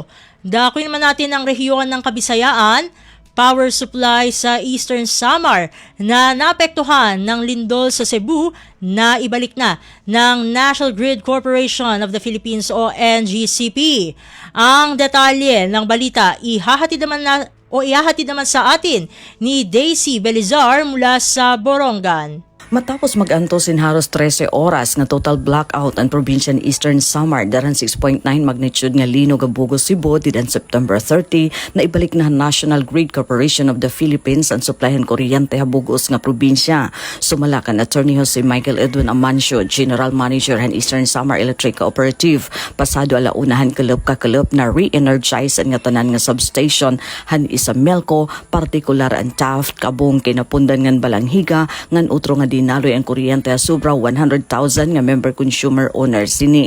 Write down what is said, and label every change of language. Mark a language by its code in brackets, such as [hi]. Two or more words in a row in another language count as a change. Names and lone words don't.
[tl] Dakuin naman natin ang rehiyon ng Kabisayaan, power supply sa Eastern Samar na naapektuhan ng lindol sa Cebu na ibalik na ng National Grid Corporation of the Philippines o NGCP. Ang detalye ng balita ihahatid naman sa atin ni Daisy Belizar mula sa Borongan. [war] Matapos mag-antos in halos 13 oras nga total blackout ang probinsya ni Eastern Samar daran 6.9 magnitude nga linog ang Bugos, Cebu didan September 30 na ibalik na National Grid Corporation of the Philippines ang suplayan kuryente habugos nga probinsya. Sumala kan Attorney Jose Michael Edwin Amancio, [en] General Manager [war] han Eastern Samar Electric Cooperative, pasado alaunahan kalop na re-energize ang nga tanan nga substation han Isamelco, partikular ang Taft, Kabong, Kinapundan ngan Balanghiga ngan utro nga dinaloy ang kuryente sobra 100,000 nga [en] member consumer owners [war] sini.